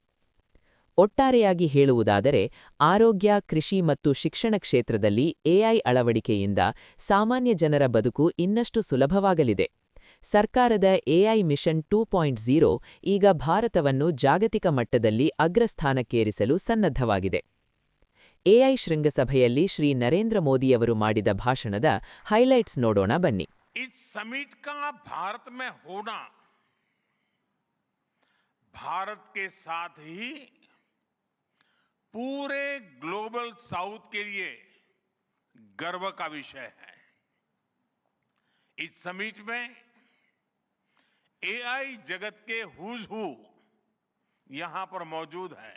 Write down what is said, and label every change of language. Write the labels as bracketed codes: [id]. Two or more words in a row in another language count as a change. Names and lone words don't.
[kn] ಒಟ್ಟಾರೆಯಾಗಿ ಹೇಳುವುದಾದರೆ, ಆರೋಗ್ಯ, ಕೃಷಿ ಮತ್ತು ಶಿಕ್ಷಣ ಕ್ಷೇತ್ರದಲ್ಲಿ ಎಐ ಅಳವಡಿಕೆಯಿಂದ ಸಾಮಾನ್ಯ ಜನರ ಬದುಕು ಇನ್ನಷ್ಟು ಸುಲಭವಾಗಲಿದೆ. ಸರ್ಕಾರದ ಎಐ ಮಿಷನ್ 2.0 ಈಗ ಭಾರತವನ್ನು ಜಾಗತಿಕ ಮಟ್ಟದಲ್ಲಿ ಅಗ್ರಸ್ಥಾನಕ್ಕೇರಿಸಲು ಸನ್ನದ್ಧವಾಗಿದೆ. ಎಐ ಶೃಂಗಸಭೆಯಲ್ಲಿ ಶ್ರೀ ನರೇಂದ್ರ ಮೋದಿಯವರು ಮಾಡಿದ ಭಾಷಣದ ಹೈಲೈಟ್ಸ್ ನೋಡೋಣ ಬನ್ನಿ. [hi] इस समिट का भारत में होना भारत के साथ ही पूरे [en] Global South [hi] के लिए गर्व का विषय है. इस समिट में एआई जगत के [en] who's who [hi] यहां पर मौजूद है.